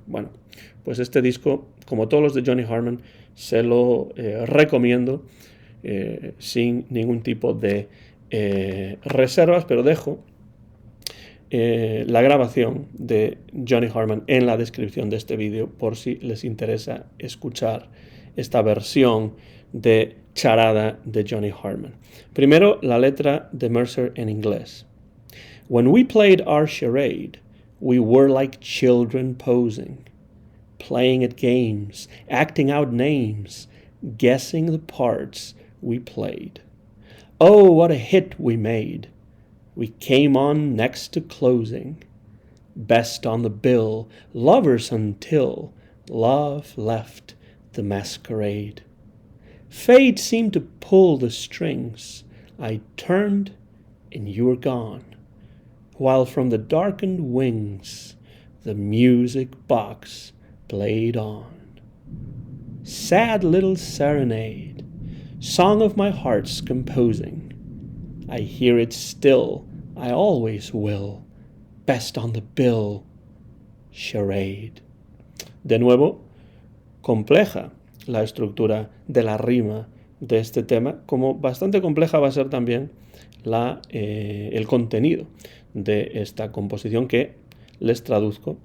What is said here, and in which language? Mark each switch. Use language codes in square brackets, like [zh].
[es] Bueno, pues este disco, como todos los de Johnny Hartman, se lo recomiendo sin ningún tipo de reservas, pero dejo la grabación de Johnny Hartman en la descripción de este vídeo por si les interesa escuchar esta versión de Charada de Johnny Hartman. Primero, la letra de Mercer en inglés. [en] When we played our charade, we were like children posing, playing at games, acting out names, guessing the parts we played. Oh, what a hit we made. We came on next to closing, best on the bill, lovers until love left the masquerade. Fate seemed to pull the strings. I turned and you were gone, while from the darkened wings the music box played on. Sad little serenade, Song of my heart's composing. I hear it still, I always will. Best on the bill, charade. [es] De nuevo, compleja la estructura de la rima de este tema, como bastante compleja va a ser también el contenido de esta composición que les traduzco.